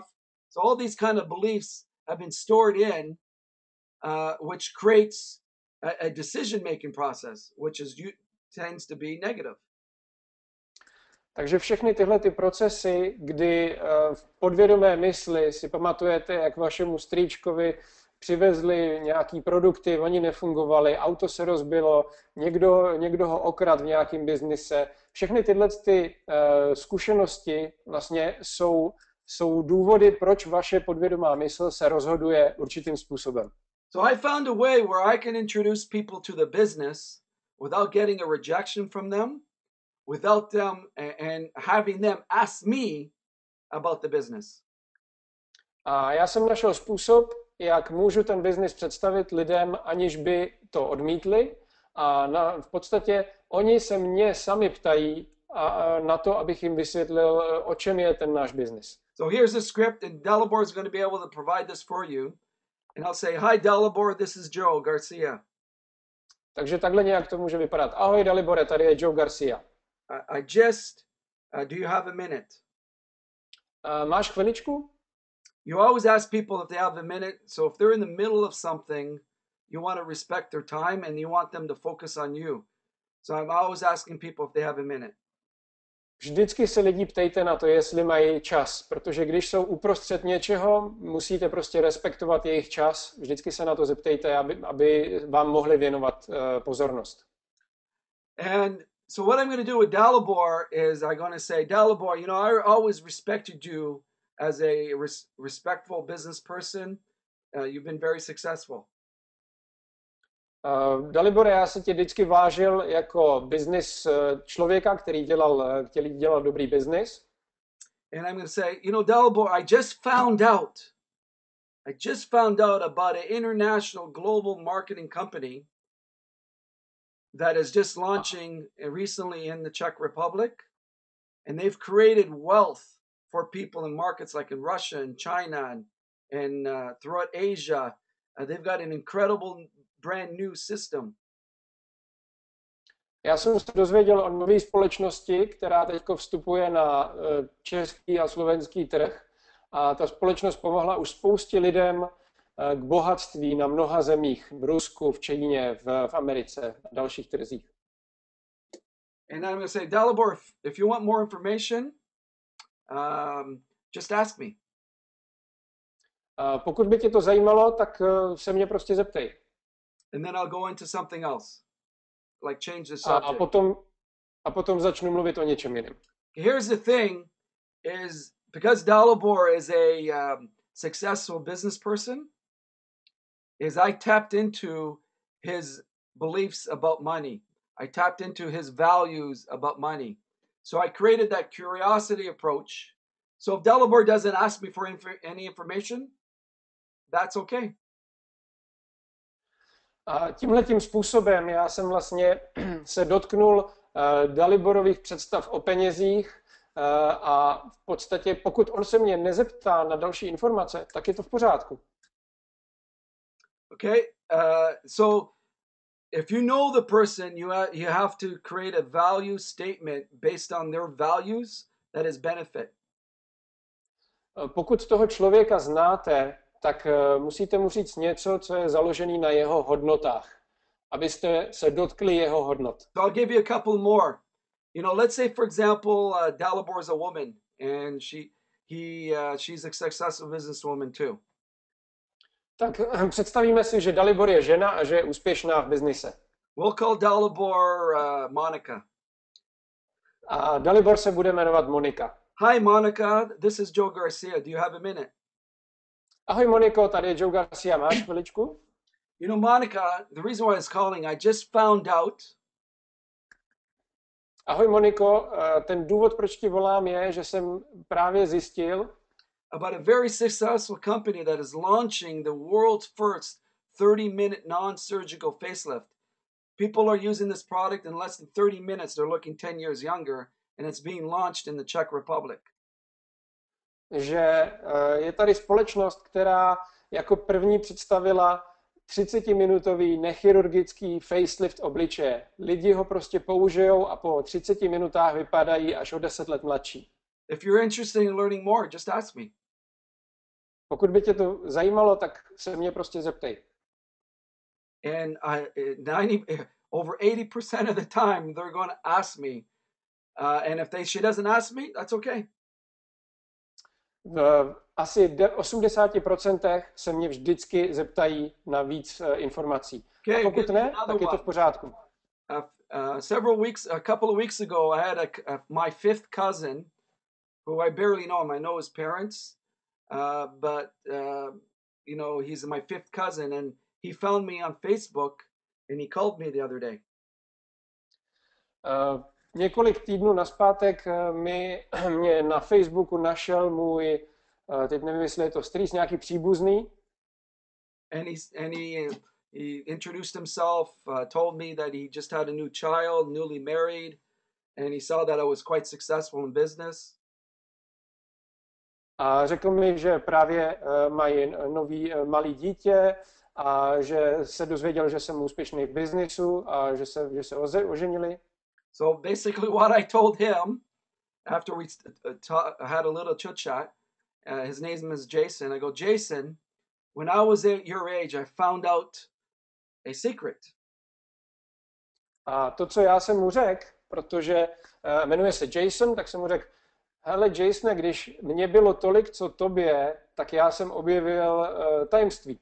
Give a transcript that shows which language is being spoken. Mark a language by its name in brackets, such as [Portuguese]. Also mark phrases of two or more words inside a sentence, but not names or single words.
[English] So all these kind of beliefs have been stored in, which creates a decision-making process, which tends to be negative. [Czech] Takže všechny tyhle ty procesy, kdy v podvědomé mysli si pamatujete, jak vašemu strýčkovi přivezli nějaký produkty, oni nefungovali, auto se rozbilo, někdo ho okradl v nějakém biznise. Všechny tyhle ty zkušenosti vlastně jsou důvody, proč vaše podvědomá mysl se rozhoduje určitým způsobem. [English] So I found a way where I can introduce people to the business without getting a rejection from them, without them and having them ask me about the business. [Czech] A já jsem našel způsob, jak můžu ten biznis představit lidem, aniž by to odmítli. A v podstatě oni se mě sami ptají na to, abych jim vysvětlil, o čem je ten náš biznis. [English] So here's the script, and Dalibor is going to be able to provide this for you. And I'll say, hi, Dalibor, this is Joe Garcia. [Czech] Takže takhle nějak to může vypadat. Ahoj, Dalibore, tady je Joe Garcia. [English] Do you have a minute? [Czech] Máš chviličku? [English] You always ask people if they have a minute. So if they're in the middle of something, you want to respect their time and you want them to focus on you. So I'm always asking people if they have a minute. [Czech] Vždycky se lidí ptejte na to, jestli mají čas, protože když jsou uprostřed něčeho, musíte prostě respektovat jejich čas. Vždycky se na to zeptejte, aby vám mohli věnovat pozornost. [English] And so what I'm going to do with Dalibor is I'm going to say, Dalibor, you know, I always respected you as a respectful business person. You've been very successful. [Czech] Dalibore, já se tě vždycky vážil jako business člověka, který dělal dobrý business. [English] And I'm going to say, you know, Dalibor, I just found out about an international global marketing company that is just launching recently in the Czech Republic. And they've created wealth for people in markets like in Russia and China and throughout Asia. They've got an incredible brand new system. [Czech] Já jsem se dozvěděl o nové společnosti, která teď vstupuje na český a slovenský trh. A ta společnost pomohla už spoustě lidem k bohatství na mnoha zemích, v Rusku, v Číně, v Americe a dalších trzích. [English] And I'm going to say, Dalibor, if you want more information, just ask me. [Czech] Pokud by tě to zajímalo, tak se mě prostě zeptej. [English] And then I'll go into something else, like change the subject. [Czech] A potom začnu mluvit o něčem jiném. [English] Here's the thing, is because Dalibor is a successful business person, is I tapped into his beliefs about money. I tapped into his values about money. So I created that curiosity approach. So if Dalibor doesn't ask me for any information, that's okay. [Czech] A tímhletím způsobem já jsem vlastně se dotknul Daliborových představ o penězích a v podstatě pokud on se mě nezeptá na další informace, tak je to v pořádku. [English] Okay, so if you know the person, you have to create a value statement based on their values that is benefit. [Czech] Pokud toho člověka znáte, tak musíte mu říct něco, co je založené na jeho hodnotách, abyste se dotkli jeho hodnot. [English] So I'll give you a couple more. You know, let's say for example, Dalibor is a woman and she's a successful businesswoman too. [Czech] Tak představíme si, že Dalibor je žena a že je úspěšná v biznise. [English] We'll call Dalibor Monica. [Czech] A Dalibor se bude jmenovat Monika. [English] Hi Monica, this is Joe Garcia. Do you have a minute? [Czech] Ahoj Moniko, tady je Joe Garcia, máš chviličku? [English] You know, Monica, the reason why I was calling, I just found out. [Czech] Ahoj Moniko, ten důvod, proč ti volám, je, že jsem právě zjistil [English] about a very successful company that is launching the world's first 30-minute non-surgical facelift. People are using this product in less than 30 minutes. They're looking 10 years younger, and it's being launched in the Czech Republic. [Czech] Že je tady společnost, která jako první představila 30-minutový nechirurgický facelift obličeje. Lidi ho prostě použijou a po 30 minutách vypadají až o 10 let mladší. [English] If you're interested in learning more, just ask me. [Czech] Pokud by tě to zajímalo, tak se mě prostě zeptej. [English] And over 80% of the time, they're going to ask me. And if she doesn't ask me, that's okay. [Czech] V asi 80% se mě vždycky zeptají na víc informací. [English] Okay, [Czech] a pokud ne, tak je to v pořádku. [English] A couple of weeks ago, I had my fifth cousin, who I barely know him. I know his parents, but he's my fifth cousin, and he found me on Facebook, and he called me the other day. [Czech] Několik týdnů nazpátek mě na Facebooku našel můj, teď nevím, jestli je to strýc, nějaký příbuzný. [English] And he introduced himself, told me that he just had a new child, newly married, and he saw that I was quite successful in business. [Czech] A řekl mi, že právě mají nový malý dítě a že se dozvěděl, že jsem úspěšný v biznisu a že se oženili. [English] So basically what I told him after we had a little chit chat, his name is Jason. I go, Jason, when I was at your age, I found out a secret. [Czech] A to, co já jsem mu řekl, protože jmenuje se Jason, tak jsem mu řekl, hele Jasone, když mě bylo tolik, co tobě, tak já jsem objevil tajemství.